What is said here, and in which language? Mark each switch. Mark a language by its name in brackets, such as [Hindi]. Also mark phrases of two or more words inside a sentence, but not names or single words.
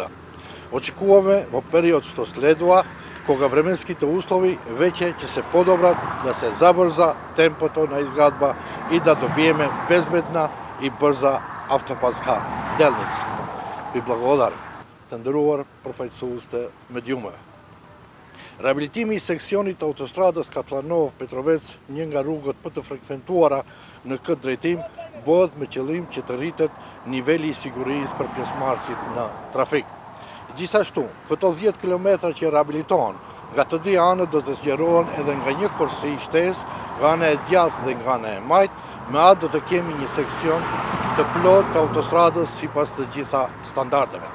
[Macedonian] Очекуваме во период што следува, кога временските услови веќе ќе се подобрат, да се забрза темпото на изградба и да добиеме безбедна и брза автопатска делница. Ви благодарам. Тендерувар професорите медиумове. [Albanian] Rehabilitimi i seksionit të autostradës Katlanov-Petrovec, një nga rrugët më të frekventuara në këtë drejtim, bëhet me qëllim që të rritet niveli i sigurisë për pjesëmarrësit në trafik. Gjithashtu, këto 10 kilometra që rehabilitohen, nga të dy anët do të zgjerohen edhe nga një kursi shtesë, nga ana e djathtë dhe nga ana e majtë, me atë do të kemi një seksion të plot të autostradës sipas të gjitha standardeve.